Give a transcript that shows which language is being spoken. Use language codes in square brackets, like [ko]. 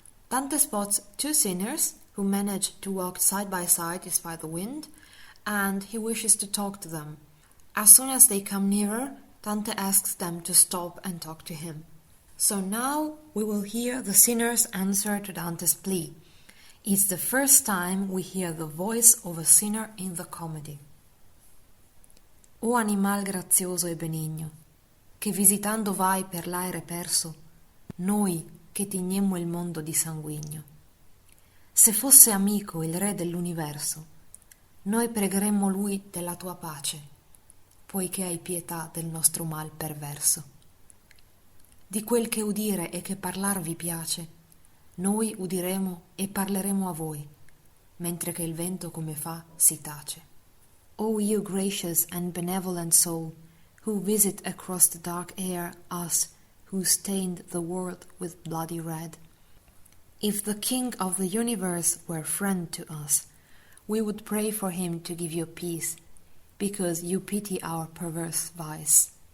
[en] Dante spots two sinners who manage to walk side by side despite the wind, and he wishes to talk to them. As soon as they come nearer, Dante asks them to stop and talk to him. So now we will hear the sinner's answer to Dante's plea. It's the first time we hear the voice of a sinner in the comedy. [it] O animal grazioso e benigno, che visitando vai per l'aere perso, noi che tignemmo il mondo di sanguigno. Se fosse amico il re dell'universo, noi pregheremmo lui della tua pace, poiché hai pietà del nostro mal perverso. Di quel che udire e che parlar vi piace, noi udiremo e parleremo a voi, mentre che il vento come fa si tace. [en] O you gracious and benevolent soul, who visit across the dark air us who stained the world with bloody red. If the King of the universe were friend to us, we would pray for him to give you peace, because you pity our perverse vice.